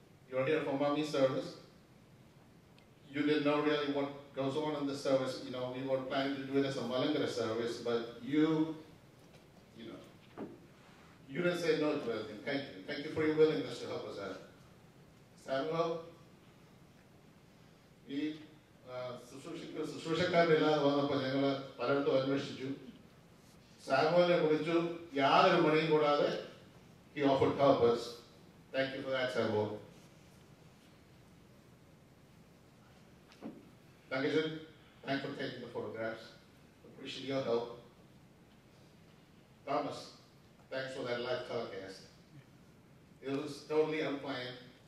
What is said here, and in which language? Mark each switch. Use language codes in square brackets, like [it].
[en] You are here for Mummy service. You didn't know really what goes on in the service. We were planning to do it as a Malangara service, but you didn't say no to anything. Thank you. Thank you for your willingness to help us out. [ml] Samuel, ഈ ശുശ്രൂഷക്കാരില്ലാതെ വന്നപ്പോൾ ഞങ്ങൾ പലയിടത്തും അന്വേഷിച്ചു. സാമുവലിനെ വിളിച്ചു, യാതൊരു മണിയും കൂടാതെ [en] he offered help us. Thank you for that, Samuel. Dankeschön. Thanks for taking the photographs. Appreciate your help. Thomas, thanks for that live telecast. It was totally unplanned.